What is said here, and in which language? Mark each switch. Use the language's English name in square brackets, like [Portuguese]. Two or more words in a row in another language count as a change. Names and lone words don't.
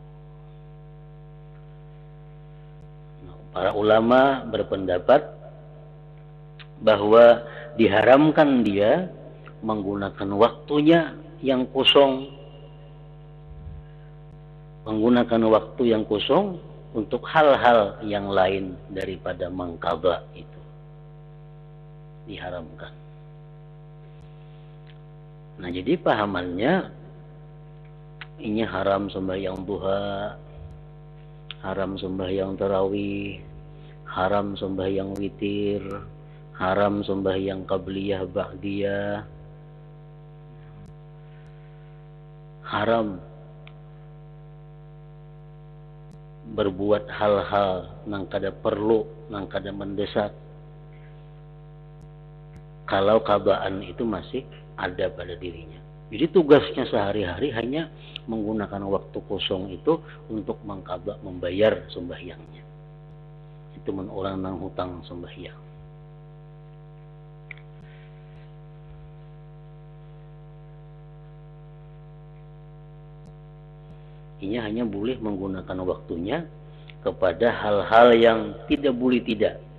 [Indonesian] Nah, para ulama berpendapat bahwa diharamkan dia menggunakan waktunya yang kosong, menggunakan waktu yang kosong untuk hal-hal yang lain daripada mengqadha itu. Diharamkan. Nah, jadi pahamannya, ini haram sembahyang duha, haram sembahyang tarawih, haram sembahyang witir, haram sembahyang qabliyah ba'diyah, haram berbuat hal-hal [Banjar] nang kada perlu, nang kada mendesak, [Indonesian] kalau qadaan itu masih ada pada dirinya. Jadi tugasnya sehari-hari hanya menggunakan waktu kosong itu untuk mengqada, membayar sembahyangnya. Itu orang nang hutang sembahyang. Ini hanya boleh menggunakan waktunya kepada hal-hal yang tidak boleh tidak.